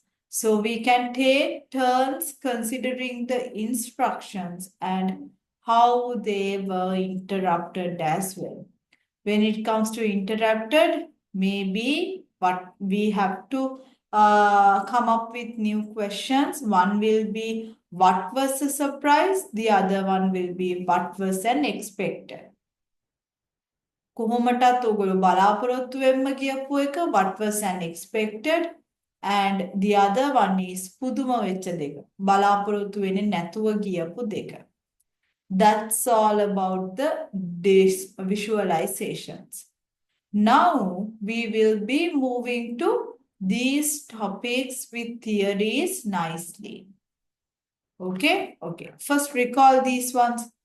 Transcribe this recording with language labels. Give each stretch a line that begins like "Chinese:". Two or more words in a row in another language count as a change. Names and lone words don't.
English: So we can take turns considering the instructions and how they were interrupted as well. When it comes to interrupted, maybe what we have to come up with new questions. One will be what was a surprise? The other one will be what was unexpected.
Sinhala: කොහොමටත් ඔගොල්ලෝ බලාපොරොත්තු වෙන්න කියපු එක
English: what was unexpected and the other one is
Sinhala: පුදුම වෙච්ච දෙක. බලාපොරොත්තු වෙන්නේ නැතුව ගියපු දෙක.
English: That's all about the visualizations. Now we will be moving to these topics with theories nicely. Okay? Okay. First recall these ones.